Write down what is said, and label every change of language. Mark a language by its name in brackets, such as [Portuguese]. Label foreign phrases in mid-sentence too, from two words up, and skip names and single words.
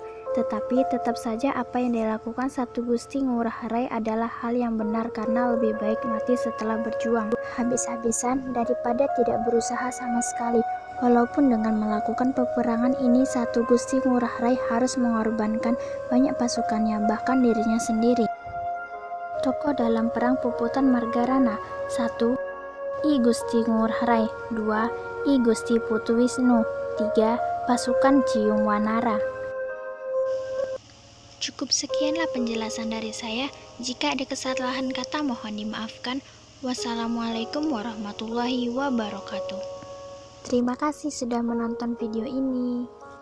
[Indonesian] Tetapi tetap saja apa yang dilakukan Satu Gusti Ngurah Rai adalah hal yang benar karena lebih baik mati setelah berjuang habis-habisan daripada tidak berusaha sama sekali. Walaupun dengan melakukan peperangan ini Satu Gusti Ngurah Rai harus mengorbankan banyak pasukannya, bahkan dirinya sendiri. Tokoh dalam Perang Puputan Margarana. 1. I Gusti Ngurah Rai. 2. I Gusti Putu Wisnu. 3. Pasukan Jiyung Wanara. Cukup sekianlah penjelasan dari saya. Jika ada kesalahan kata mohon dimaafkan. [Arabic] والسلام عليكم ورحمة الله وبركاته. [Indonesian] Terima kasih sudah menonton video ini.